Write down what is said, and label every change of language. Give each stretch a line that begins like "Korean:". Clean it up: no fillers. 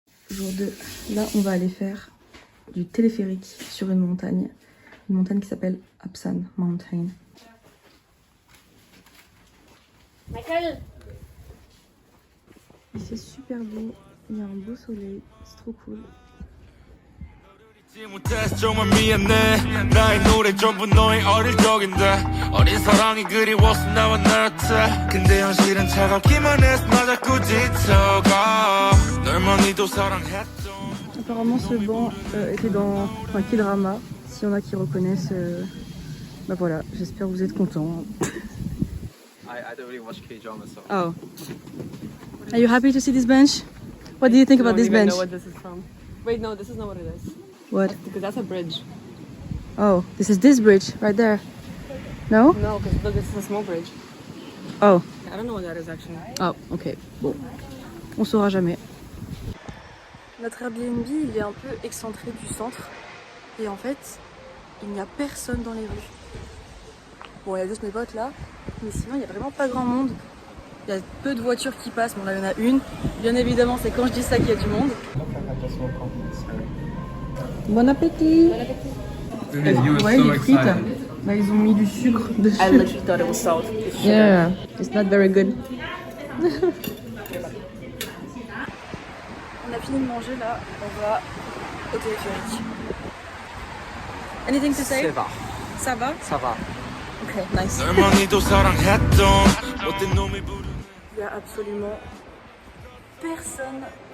French: Jour 2, là on va aller faire du téléphérique sur une montagne qui s'appelle Apsan Mountain. Il fait super beau, il y a un beau soleil, c'est trop cool.
Korean: 못해서 정말 미안해 나의 노래 전부 너의 어릴 적인데 어린 사랑이 그리워서 나와 나한테 근데 현실은 차갑기만 해서 나 자꾸 지쳐가 널 많이도 사랑했죠.
French: Apparemment ce banc était dans K-drama, s'il y en a qui reconnaissent, bah voilà, j'espère que vous êtes contents.
English: I don't really watch K-drama, so. Oh. Are you happy to see this bench? What do you think about this bench? I don't even know what this is from. Wait, no, this is not what it is. What? Because that's a bridge. Oh, this is this bridge right there. No? No, because look, this is a small bridge. Oh. I don't know what that is actually.
French: Oh, ok. Bon. On saura jamais. Notre Airbnb, il est un peu excentré du centre. Et en fait, il n'y a personne dans les rues. Bon, il y a juste mes potes là. Mais sinon, il n'y a vraiment pas grand monde. Il y a peu de voitures qui passent. Bon, là, il y en a une. Bien évidemment, c'est quand je dis ça qu'il y a du monde. Bon appétit! Ouais, les frites, bah, ils ont mis du sucre dessus.
English: I literally thought it was salt. It's sugar. Yeah, it's not very good.
French: On a fini de manger là, on va au téléphérique.
English: Anything to say?
French: Ça va. Ça va? Ça va.
English: Ok, nice.
Korean: 널 많이도 사랑했던 못된 놈이 부르는
French: Il y a absolument personne.